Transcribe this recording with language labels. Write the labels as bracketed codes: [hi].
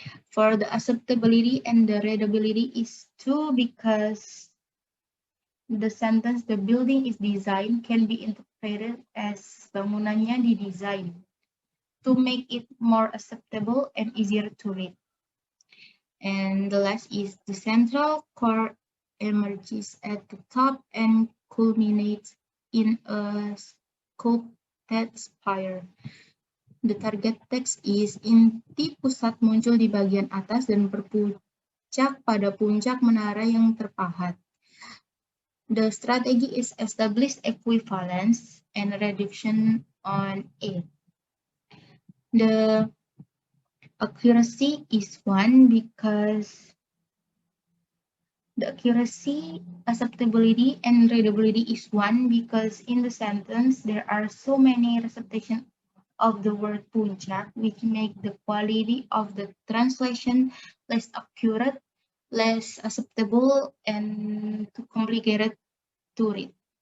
[en] For the acceptability and the readability is 2 because the sentence the building is designed can be interpreted as [id] bangunannya didesain [en] to make it more acceptable and easier to read. And the last is the central core emerges at the top and culminates in a sculpted spire. The target text is [id] inti pusat muncul di bagian atas dan berpuncak pada puncak menara yang terpahat. [en] The strategy is establish equivalence and reduction on it. The accuracy is 1 because the accuracy, acceptability, and readability is 1 because in the sentence there are so many repetitions of the word puncak, which make the quality of the translation less accurate, less acceptable, and too complicated to read.